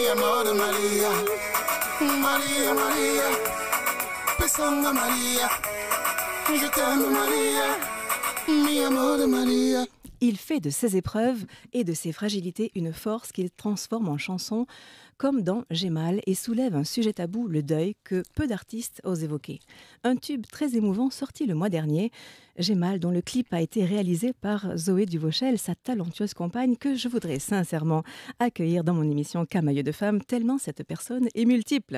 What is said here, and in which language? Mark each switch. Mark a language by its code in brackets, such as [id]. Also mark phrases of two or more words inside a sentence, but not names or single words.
[es] amor de Maria, Maria, Maria, pesanga Maria, [fr] je t'aime [es] Maria, mi amor de Maria. [fr] Il fait de ses épreuves et de ses fragilités une force qu'il transforme en chanson, comme dans J'ai mal, et soulève un sujet tabou, le deuil, que peu d'artistes osent évoquer. Un tube très émouvant sorti le mois dernier, J'ai mal, dont le clip a été réalisé par Zoé Duvauchel, sa talentueuse compagne, que je voudrais sincèrement accueillir dans mon émission Camailleux de femmes, tellement cette personne est multiple.